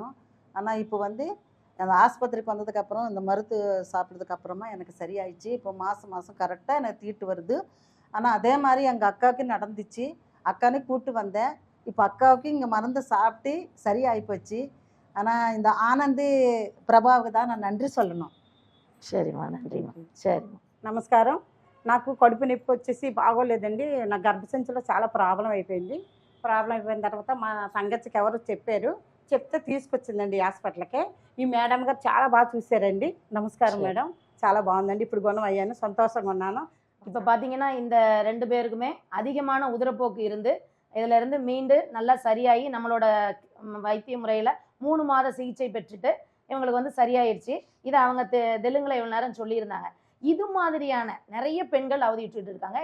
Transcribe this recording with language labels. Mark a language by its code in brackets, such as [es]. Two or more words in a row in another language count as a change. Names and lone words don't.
[ta] ஆனா இப்போ வந்து அந்த ஆஸ்பத்திரிக்கு வந்ததுக்கப்புறம், இந்த மருந்து சாப்பிட்டதுக்கு அப்புறமா எனக்கு சரியாயிடுச்சு. இப்போ மாசம் மாசம் கரெக்ட்டா எனக்கு தீட்டு வருது. ஆனா அதே மாரி எங்க அக்காவுக்கு நடந்துச்சு. அக்கானையும் கூட்டு வந்தேன். இப்போ அக்காவுக்கு இங்க மருந்து சாப்பிட்டு சரியாயி போச்சு. ஆனா இந்த ஆனந்தி ప్రభాకి தான் நான் நன்றி சொல்லணும். சரிம்மா, నన్றிమ్మా. சரிம்மா. [te] నమస్కారం. నాకు కడుపు నొప్పి వచ్చేసి బాగోలేదండి. నా గర్భసంచిలో చాలా ప్రాబ్లమ్ అయిపోయింది. ప్రాబ్లమ్ అయిపోయిన తర్వాత మా సంగతికి ఎవరో చెప్పారు. చెప్తే తీసుకొచ్చిందండి హాస్పిటల్‌కి. ఈ మేడం గారు చాలా బాగా చూసారండి. నమస్కారం [ta] சரி. [te] మేడం. చాలా బాగుందండి. ఇప్పుడు గుణం అయ్యాను. సంతోషంగా ఉన్నాను. [ta] இப்ப பார்த்தீங்கன்னா, இந்த 2 பேருக்குமே அதிகமான உதிரப்போக்கு இருந்து, இதிலிருந்து மீண்டு நல்லா சரியாயி நம்மளோட வைத்திய முறையில 3 மாத சிகிச்சை பெற்றுட்டு, இவங்களுக்கு வந்து சரியாயிருச்சு. இத அவங்க தெலுங்குல இவ்வளவு நேரம் சொல்லியிருந்தாங்க. இது மாதிரியான நெறைய பெண்கள் அவதியுற்றுட்டு இருக்காங்க.